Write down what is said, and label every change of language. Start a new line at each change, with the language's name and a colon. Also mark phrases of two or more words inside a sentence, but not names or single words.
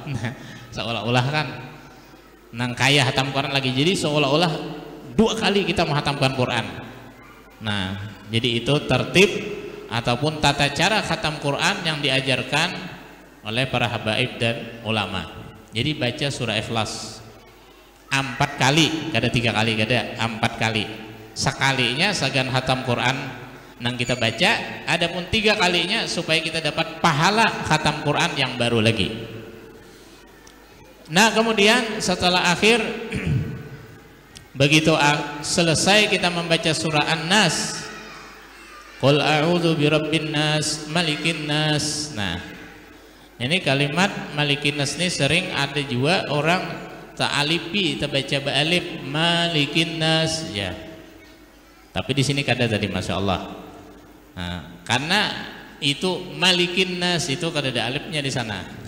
Indonesian: Seolah-olah kan nang kaya khatam Quran lagi, jadi seolah-olah 2 kali kita menghatamkan Quran. Nah, jadi itu tertib ataupun tata cara khatam Quran yang diajarkan oleh para habaib dan ulama. Jadi baca surah Ikhlas 4 kali, kada 3 kali, kada 4 kali. Sekalinya sagan khatam Quran nang kita baca, adapun 3 kalinya supaya kita dapat pahala khatam Quran yang baru lagi. Nah, kemudian setelah akhir begitu selesai kita membaca surah An-Nas,
Arabic: قل أعوذ برب الناس ملك الناس.
Indonesian: Nah, ini kalimat
Arabic: ملك الناس
Indonesian: ini sering ada juga orang ta'alipi, terbaca ba'alif
Arabic: ملك الناس
Indonesian: ya. Tapi di sini kada tadi,
Arabic: ما شاء الله.
Indonesian: Nah, karena itu
Arabic: ملك الناس
Indonesian: itu kada ada alifnya di sana.